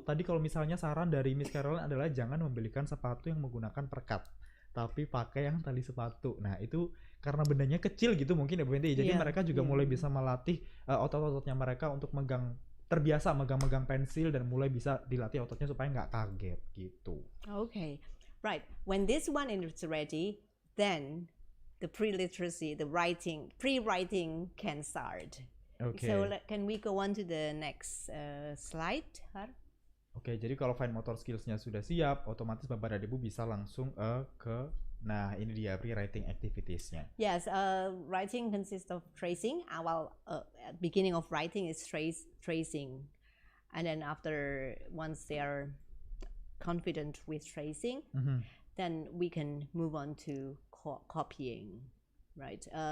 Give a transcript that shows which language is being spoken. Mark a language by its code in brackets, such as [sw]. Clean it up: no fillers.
[id] Tadi kalau misalnya saran dari Miss Caroline adalah jangan membelikan sepatu yang menggunakan perekat, tapi pakai yang tali sepatu. Nah itu karena bendanya kecil gitu mungkin ya Bu Fenty. Jadi mereka juga mulai bisa melatih otot-ototnya mereka untuk terbiasa megang-megang pensil dan mulai bisa dilatih ototnya supaya nggak kaget gitu. [en] Okay, right. When this one is ready, then the pre-literacy, the pre-writing can start. [id] Oke. [en] So can we go on to the next slide, Har? [id] Oke, jadi kalau fine motor skills-nya sudah siap, otomatis Bapak dan Ibu bisa langsung nah ini dia pre-writing activities-nya. [en] Yes, writing consists of tracing. Beginning of writing is tracing, and then once they are confident with tracing, then we can move on to copying, right?